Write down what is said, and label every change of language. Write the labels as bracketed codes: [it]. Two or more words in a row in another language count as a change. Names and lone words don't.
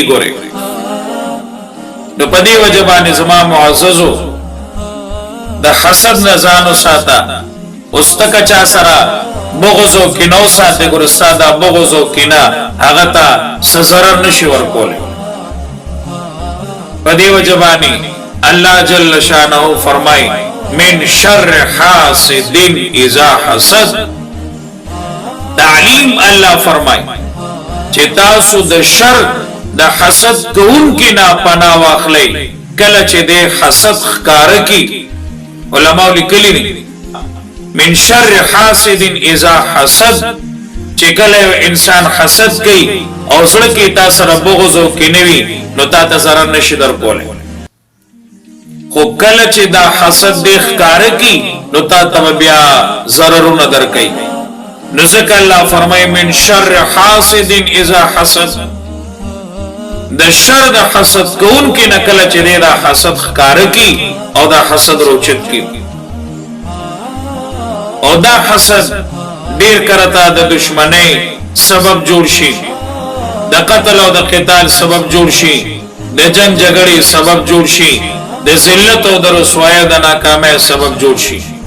[ps] ګوره نو په دې وجه باندې زما معززو د حسد نه ځانو ساته. اوس تک چا سره بغض او کینه ساته، ګور استاد بغض او کینه هغه ته سزرر نشي ورکول. په دې وجه باندې [ar] الله جل شانه [ps] فرمای [ar] من شر حاسد اذا حسد. [ps] تعلیم الله فرمای چې تاسو د شر د حسد کوونکی نه پناه واخلئ کله چې د حسد ښکار کی. علماء لیکلي دي [ar] من شر حاسد اذا حسد، [ps] چې کله انسان حسد کوي او زړه کې تاسو سره بغض او کینه وي نو تاسو ضرر نشي درکول، خو کله چې دا حسد د ښکار کی نو تاسو بیا ضررونه درکې. نو ځکه الله فرمایي [ar] من شر حاسد اذا حسد، [ps] د شر د حسد کون کې نکله چې دا حسد ښکار کی او دا حسد روچت کی، او دا حسد ډیر کرتا د دشمنی سبب جوړ شي، د قتل او د قتال سبب جوړ شي، د جنگ جګړې سبب جوړ شي، د ذلت او د رسوایی د ناکامۍ سبب جوړ شي.